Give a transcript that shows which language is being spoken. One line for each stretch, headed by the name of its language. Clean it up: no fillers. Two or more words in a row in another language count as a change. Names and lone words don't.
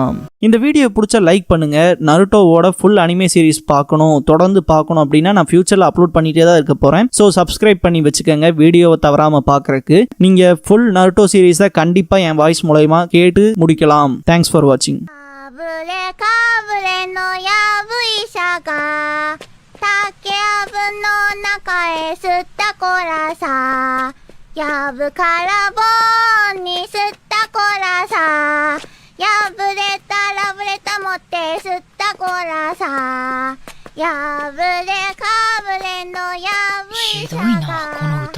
Tamil: இந்த வீடியோ பிடிச்ச லைக் பண்ணுங்க. நருட்டோவோட
English: full anime anime series
Tamil: பார்க்கணும், தொடர்ந்து பார்க்கணும் அப்படின்னா நான் ஃபியூச்சரில் அப்லோட் பண்ணிட்டே தான் இருக்க போகிறேன். ஸோ சப்ஸ்கிரைப் பண்ணி வச்சுக்கோங்க வீடியோவை தவறாமல் பார்க்குறக்கு. நீங்கள் ஃபுல் நருட்டோ சீரீஸை கண்டிப்பாக என் வாய்ஸ் மூலயமா கேட்டு முடிக்கலாம்.
English: thanks for watching.
Japanese: やぶからぼんに吸ったこらさ、破れたラブレタ持って吸ったこらさ、破れかぶれのやぶ医者が